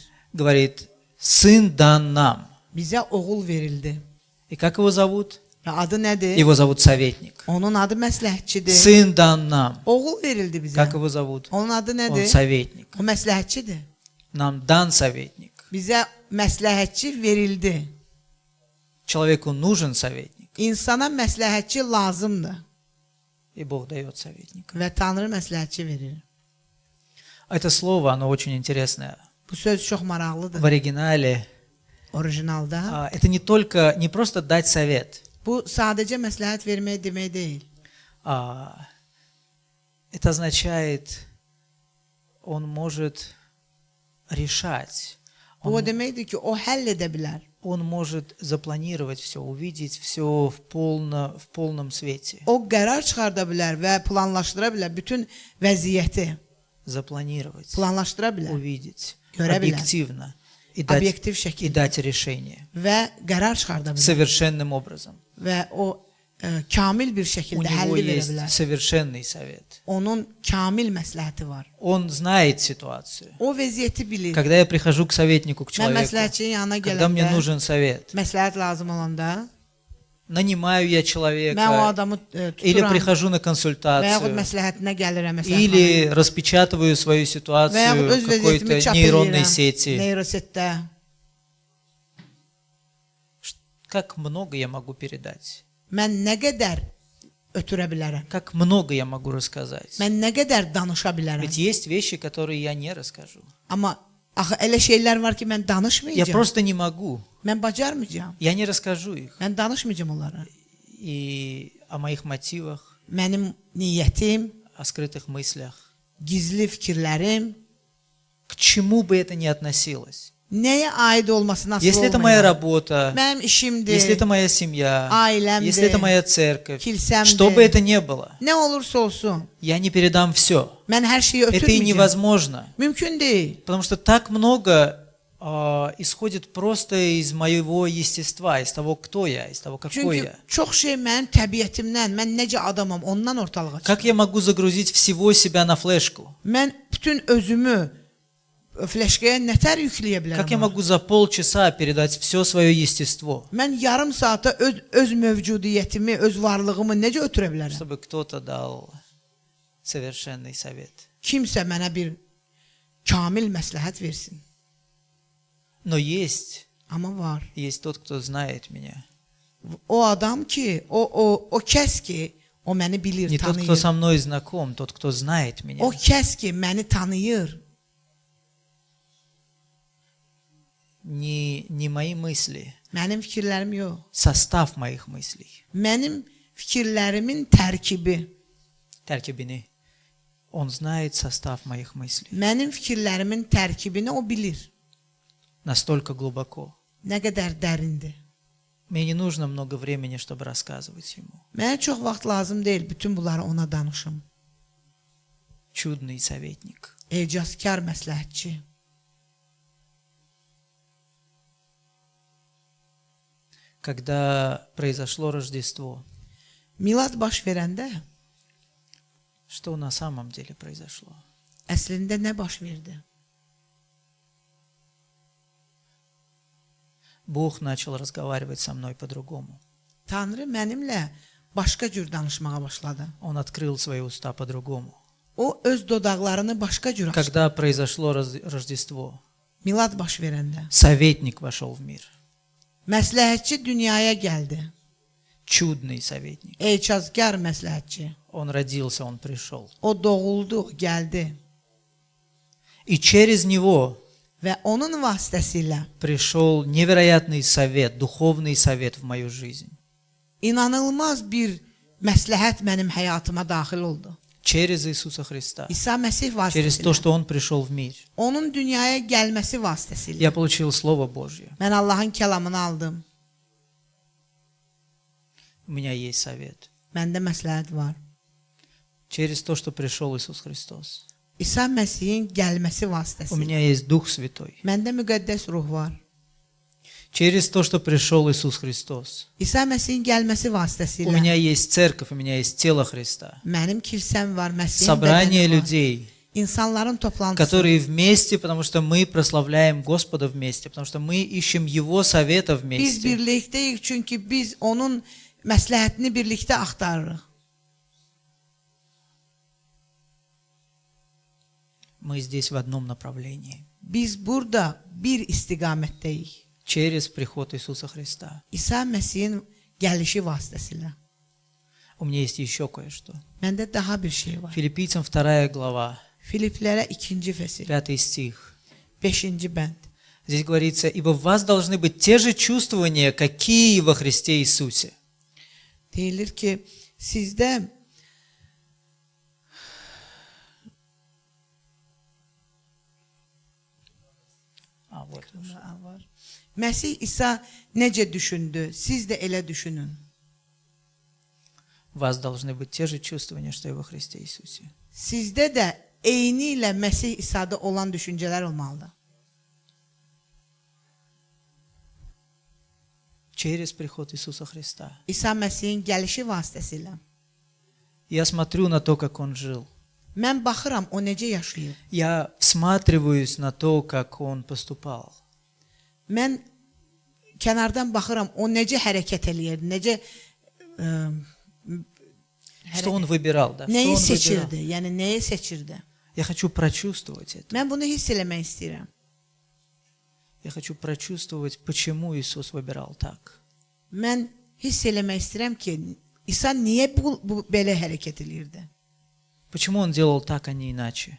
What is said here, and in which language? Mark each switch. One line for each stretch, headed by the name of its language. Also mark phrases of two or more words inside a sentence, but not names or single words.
Russian: говорит, Сын дан нам.
Azerbaijani: Bizə oğul verildi.
Russian: И как его зовут?
Azerbaijani: Və adı nədir?
Russian: Его зовут Советник.
Azerbaijani: Onun adı məsləhətçidir.
Russian: Сын дан нам.
Azerbaijani: Oğul verildi bizə.
Russian: Как его зовут?
Azerbaijani: Onun adı
Russian: Он
Azerbaijani: nədir?
Russian: Советник.
Azerbaijani: O məsləhətçidir.
Russian: Нам дан Советник.
Azerbaijani: Bizə məsləhətçi verildi.
Russian: Человеку нужен Советник.
Azerbaijani: İnsana məsləhətçi lazımdır
Russian: И Бог дает Советника.
Azerbaijani: və Tanrı məsləhətçi verir.
Russian: Это слово, оно очень интересное.
Azerbaijani: Bu söz çox maraqlıdır.
Russian: В оригинале
Azerbaijani: Orijinalda
Russian: это не просто дать совет.
Azerbaijani: bu sadəcə məsləhət vermək demək deyil.
Russian: Это означает, он может решать.
Azerbaijani: Bu o deməkdir ki, o həll edə bilər.
Russian: Он может запланировать все, увидеть все в полном свете.
Azerbaijani: O qərar çıxarda bilər və planlaşdıra bilər bütün vəziyyəti.
Russian: Запланировать,
Azerbaijani: Planlaşdıra bilər
Russian: увидеть
Azerbaijani: Görə bilər.
Russian: объективно и
Azerbaijani: obyektiv
Russian: и
Azerbaijani: şəkildə
Russian: дать решение
Azerbaijani: və qərar çıxarda bilər
Russian: совершенным образом.
Azerbaijani: və o kamil bir
Russian: У
Azerbaijani: şəkildə
Russian: него
Azerbaijani: həlli verə
Russian: есть
Azerbaijani: bilər.
Russian: совершенный совет.
Azerbaijani: Onun kamil məsləhəti var.
Russian: Он знает ситуацию.
Azerbaijani: O vəziyyəti bilir.
Russian: Когда я прихожу к советнику, к
Azerbaijani: Mən
Russian: человеку,
Azerbaijani: məsləhətçinin yanına
Russian: когда мне
Azerbaijani: gələndə,
Russian: нужен совет,
Azerbaijani: məsləhət lazım olanda,
Russian: нанимаю я
Azerbaijani: mən o
Russian: человека
Azerbaijani: adamı
Russian: или
Azerbaijani: tuturam
Russian: прихожу на
Azerbaijani: və yaxud
Russian: консультацию,
Azerbaijani: məsləhətinə gəlirəm
Russian: или распечатываю свою
Azerbaijani: və yaxud
Russian: ситуацию
Azerbaijani: öz
Russian: в
Azerbaijani: vəziyyətimi
Russian: какой-то
Azerbaijani: çap
Russian: нейронной
Azerbaijani: edirəm
Russian: сети.
Azerbaijani: neyrosetdə.
Russian: Как много я могу передать?
Azerbaijani: Mən nə qədər ötürə bilərəm?
Russian: Как много я могу рассказать?
Azerbaijani: Mən nə qədər danışa bilərəm?
Russian: Ведь есть вещи, которые я не расскажу.
Azerbaijani: Amma axı elə şeylər var ki, mən
Russian: Я
Azerbaijani: danışmayacağam.
Russian: просто не могу.
Azerbaijani: Mən bacarmayacağam.
Russian: Я не расскажу их.
Azerbaijani: Mən danışmayacağam onlara.
Russian: И о моих мотивах,
Azerbaijani: Mənim niyyətim,
Russian: о скрытых мыслях.
Azerbaijani: gizli fikirlərim
Russian: К чему бы это ни относилось.
Azerbaijani: nəyə aid olması nasıl
Russian: Если это моя работа,
Azerbaijani: Mənim işimdir,
Russian: если это моя семья,
Azerbaijani: ailəmdir,
Russian: если это моя церковь,
Azerbaijani: kilsəmdir.
Russian: что бы это ни было,
Azerbaijani: Nə olursa olsun,
Russian: я не передам все.
Azerbaijani: mən hər şeyi
Russian: Это и
Azerbaijani: ötürməyəcəm.
Russian: невозможно.
Azerbaijani: Mümkün deyil.
Russian: Потому что так много исходит просто из моего естества, из того, кто я, из того, какой
Azerbaijani: Çünki
Russian: я.
Azerbaijani: çox şey mənim təbiətimdən, mən necə adamam, ondan ortalığa çıxır.
Russian: Как я могу загрузить всего себя на флешку?
Azerbaijani: Mən bütün özümü fleşkaya nətər yükləyə
Russian: Как я
Azerbaijani: bilərəm?
Russian: могу за полчаса передать все свое естество,
Azerbaijani: Mən yarım saata öz mövcudiyyətimi, öz varlığımı necə ötürə bilərəm?
Russian: чтобы кто-то дал совершенный совет?
Azerbaijani: Kimsə mənə bir kamil məsləhət versin.
Russian: Но есть
Azerbaijani: Amma var.
Russian: тот, кто знает меня.
Azerbaijani: O adam ki, o kəs ki, o məni bilir,
Russian: Не тот, кто
Azerbaijani: tanıyır.
Russian: со мной знаком, тот, кто знает меня.
Azerbaijani: O kəs ki, məni tanıyır.
Russian: Не мои мысли,
Azerbaijani: Mənim fikirlərim yox.
Russian: состав моих мыслей.
Azerbaijani: Mənim fikirlərimin tərkibi. Terkibini.
Russian: Он знает состав моих мыслей.
Azerbaijani: Mənim fikirlərimin tərkibini o bilir.
Russian: Настолько глубоко.
Azerbaijani: Nə qədər dərindir.
Russian: Мне не нужно много времени, чтобы рассказывать ему.
Azerbaijani: Mənə çox vaxt lazım deyil bütün bunları ona danışım.
Russian: Чудный советник.
Azerbaijani: Ecazkar məsləhətçi.
Russian: Когда произошло Рождество,
Azerbaijani: Milad baş verəndə
Russian: что на самом деле произошло?
Azerbaijani: əslində nə baş verdi?
Russian: Бог начал разговаривать со мной по-другому.
Azerbaijani: Tanrı mənimlə başqa cür danışmağa başladı.
Russian: Он открыл свои уста по-другому.
Azerbaijani: O öz dodaqlarını başqa cür açdı.
Russian: Когда произошло Рождество,
Azerbaijani: Milad baş verəndə
Russian: советник вошел в мир.
Azerbaijani: məsləhətçi dünyaya gəldi.
Russian: Чудный советник.
Azerbaijani: Ecazkar məsləhətçi.
Russian: Он родился, он пришел.
Azerbaijani: O doğuldu, o gəldi
Russian: И через него
Azerbaijani: və onun vasitəsilə
Russian: пришел невероятный совет, духовный совет в мою жизнь.
Azerbaijani: inanılmaz bir məsləhət mənim həyatıma daxil oldu.
Russian: через Иисуса Христа,
Azerbaijani: İsa Məsih
Russian: через то,
Azerbaijani: vasitəsilə,
Russian: что Он пришел в мир.
Azerbaijani: onun dünyaya gəlməsi vasitəsilə
Russian: Я получил Слово Божье.
Azerbaijani: mən Allahın kəlamını aldım.
Russian: У меня есть совет.
Azerbaijani: Məndə məsləhət var.
Russian: Через то, что пришел Иисус Христос.
Azerbaijani: İsa Məsihin gəlməsi
Russian: У
Azerbaijani: vasitəsilə
Russian: меня есть Дух Святой.
Azerbaijani: məndə müqəddəs ruh var.
Russian: Через то, что пришел Иисус Христос.
Azerbaijani: İsa Məsihin gəlməsi
Russian: У
Azerbaijani: vasitəsilə
Russian: меня есть церковь, у меня есть тело Христа.
Azerbaijani: mənim kilsəm var, Məsihin
Russian: Собрание
Azerbaijani: bədəni var.
Russian: людей,
Azerbaijani: İnsanların toplantısı.
Russian: которые вместе, потому что мы прославляем Господа вместе, потому что мы ищем Его совета
Azerbaijani: Biz
Russian: вместе.
Azerbaijani: birlikdəyik çünki biz onun məsləhətini birlikdə axtarırıq.
Russian: Мы здесь в одном направлении.
Azerbaijani: Biz burada bir istiqamətdəyik.
Russian: Через приход Иисуса Христа.
Azerbaijani: İsa Məsihin gəlişi vasitəsilə.
Russian: У меня есть еще кое-что.
Azerbaijani: Məndə daha bir şey var.
Russian: Филиппийцам 2 глава,
Azerbaijani: Filiplərə 2-ci fəsil,
Russian: 5 стих.
Azerbaijani: 5-ci bənd.
Russian: Здесь говорится, «Ибо в вас должны быть те же чувствования, какие во Христе Иисусе».
Azerbaijani: Deyilir ki, sizdə
Russian: Вот.
Azerbaijani: var. Məsih İsa necə düşündü, siz də elə düşünün.
Russian: В вас должны быть те же чувствования, что и во Христе Иисусе.
Azerbaijani: Sizdə də eyni ilə Məsih İsa'da olan düşüncələr olmalıdır.
Russian: Через приход Иисуса Христа.
Azerbaijani: İsa Məsihin gəlişi vasitəsilə.
Russian: Я смотрю на то, как Он жил.
Azerbaijani: Mən baxıram, o necə yaşayır.
Russian: Я всматриваюсь на то, как Он поступал.
Azerbaijani: Mən kənardan baxıram, o necə hərəkət eləyirdi, necə
Russian: Что Он выбирал, да? Что
Azerbaijani: nəyi
Russian: Он выбирал.
Azerbaijani: seçirdi, yəni nəyi seçirdi.
Russian: Я хочу прочувствовать это.
Azerbaijani: Mən bunu hiss eləmək istəyirəm.
Russian: Я хочу прочувствовать, почему Иисус выбирал так.
Azerbaijani: Mən hiss eləmək istəyirəm ki, İsa niyə bu belə hərəkət eləyirdi?
Russian: Почему Он делал так, а не иначе.